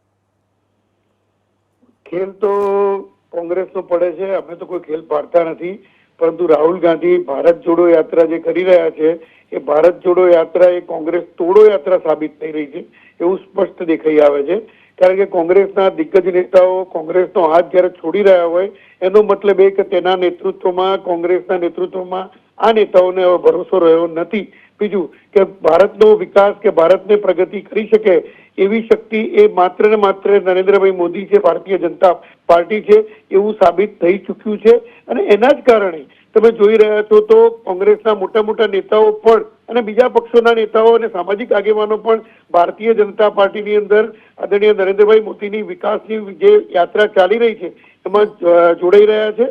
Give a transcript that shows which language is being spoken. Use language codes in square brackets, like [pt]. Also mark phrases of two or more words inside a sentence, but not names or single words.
[gu] ખેલ તો કોંગ્રેસ તો પાડે છે, અમે તો કોઈ ખેલ પાડતા નહીં, પરંતુ રાહુલ ગાંધી ભારત જોડો યાત્રા જે કરી રહ્યા છે એ ભારત જોડો યાત્રા એ કોંગ્રેસ તોડો યાત્રા સાબિત થઈ રહી છે એવું સ્પષ્ટ દેખાઈ આવે છે। કારણ કે કોંગ્રેસના દિગ્ગજ નેતાઓ કોંગ્રેસનો હાથ જ્યારે છોડી રહ્યા હોય એનો મતલબ એ કે તેના નેતૃત્વમાં કોંગ્રેસના નેતૃત્વમાં આ નેતાઓને હવે भरोસો રહ્યો નથી। બીજું કે ભારતનો વિકાસ કે ભારતને પ્રગતિ કરી શકે એવી શક્તિ એ માત્ર ને માત્ર નરેન્દ્રભાઈ મોદી છે, ભારતીય જનતા પાર્ટી છે એવું સાબિત થઈ ચૂક્યું છે। અને એના જ કારણે તમે જોઈ રહ્યા છો તો કોંગ્રેસના મોટા મોટા નેતાઓ પણ અને બીજા પક્ષોના નેતાઓ અને સામાજિક આગેવાનો પણ ભારતીય જનતા પાર્ટીની અંદર આદરણીય નરેન્દ્રભાઈ મોદીની વિકાસની જે યાત્રા ચાલી રહી છે એમાં જોડાઈ રહ્યા છે।